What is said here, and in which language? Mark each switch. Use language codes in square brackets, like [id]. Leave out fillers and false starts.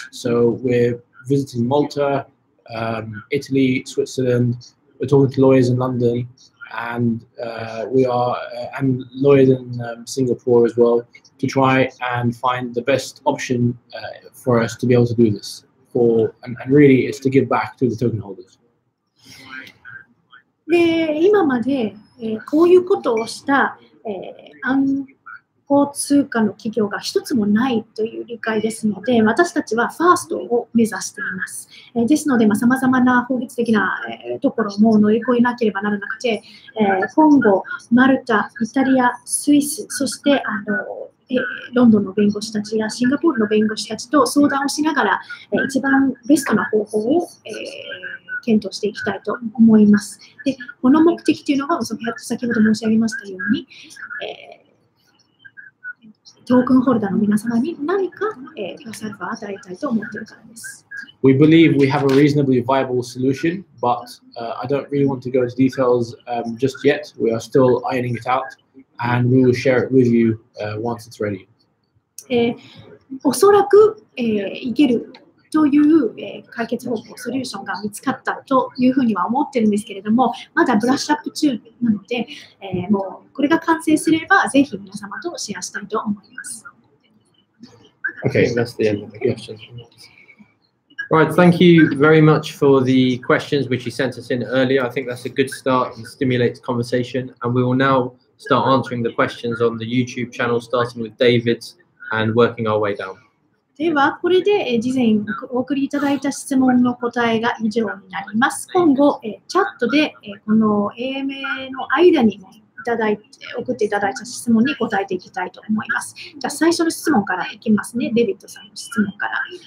[en] So we're visiting Malta, Italy, Switzerland. We're talking to lawyers in London, and we are and lawyers in Singapore as well, to try and find the best option for us to be able to do this. And really, it's to give back to the token holders. [ja] で、今まで、こういうことをした、暗号通貨の企業が一つもないという理解ですので、私たちはファーストを目指しています。ですので、さまざまな法律的なところも乗り越えなければならなくて、コンゴ、マルタ、イタリア、スイス、そしてロンドンの弁護士たちやシンガポールの弁護士たちと相談をしながら、一番ベストな方法を、検討していきたいと思います。で、この目的というのが先ほど申し上げましたように、トークンホルダーの皆様に何かプラスアルファを与えたいと思っているからです。 [en] We believe we have a reasonably viable solution, but I don't really want to go into details just yet. We are still ironing it out, and we will share it with you once it's ready. [ja] おそらく、いけるという、解決方法、ソリューションが見つかったというふうには思ってるんですけれども、まだブラッシュアップ中なので、もうこれが完成すれば、ぜひ皆様とシェアしたいと思います。 [en] Okay, that's the end of the questions. Right, thank you very much for the questions which you sent us in earlier. I think that's a good start and stimulates conversation. And we will now start answering the questions on the YouTube channel, starting with David's and working our way down. [ja] では、これで事前お送りいただいた質問の答えが以上になります。今後、チャットでこの AMA の間に送っていただいた質問に答えていきたいと思います。じゃあ、最初の質問からいきますね。デビッドさんの質問から。